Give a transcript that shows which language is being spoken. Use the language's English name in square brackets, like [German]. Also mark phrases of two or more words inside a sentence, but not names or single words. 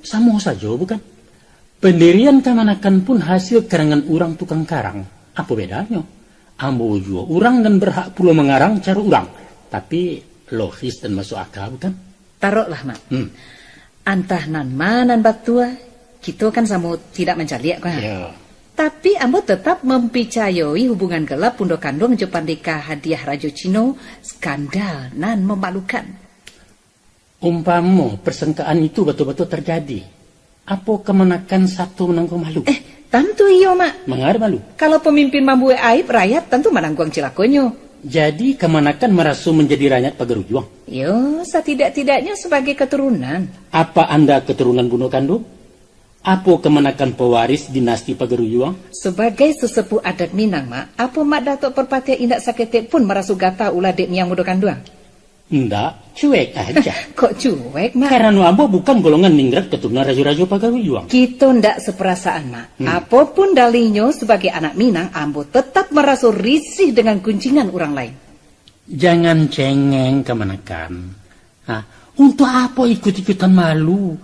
[Indonesian] Sama saja, bukan? Pendirian kemanakan pun hasil karangan orang tukang karang. Apa bedanya? Ambo juga orang dan berhak pula mengarang cara orang. Tapi logis dan masuk akal, bukan? Taruhlah, [Minangkabau] Mak. Antah nan manan batua, [Indonesian] kita kan sama tidak mencaliak kan? Ya. Tapi ambo tetap mempercayai hubungan gelap Pundo Kanduang Jepan Deka hadiah Rajo Cino skandal nan memalukan. Umpama persangkaan itu betul-betul terjadi. Apa kemenakan satu menanggung malu? Tentu iyo, Mak. Mengar malu. Kalau pemimpin mampu aib, rakyat tentu menanggung cilakonyo. Jadi kemenakan merasa menjadi rakyat Pagaruyuang? Yo, setidak-tidaknya sebagai keturunan. Apa Anda keturunan Bundo Kanduang? Apa kemenakan pewaris dinasti Pagaruyuang? Sebagai sesepuh adat Minang, Mak, apa Mak Datuk Perpatian [Minangkabau] indak saketik pun merasu gata ulah dek [Indonesian] Miang Bundo Kanduang? [Minangkabau] Ndak, [Indonesian] cuek aja. Kok cuek, Mak? Karena ambo bukan golongan ningrat keturunan raja-raja Pagaruyuang. Kita ndak seperasaan, Mak. Apapun dalihnya sebagai anak Minang, ambo tetap merasa risih dengan kuncingan orang lain. Jangan cengeng kemenakan. Untuk apa ikut-ikutan malu?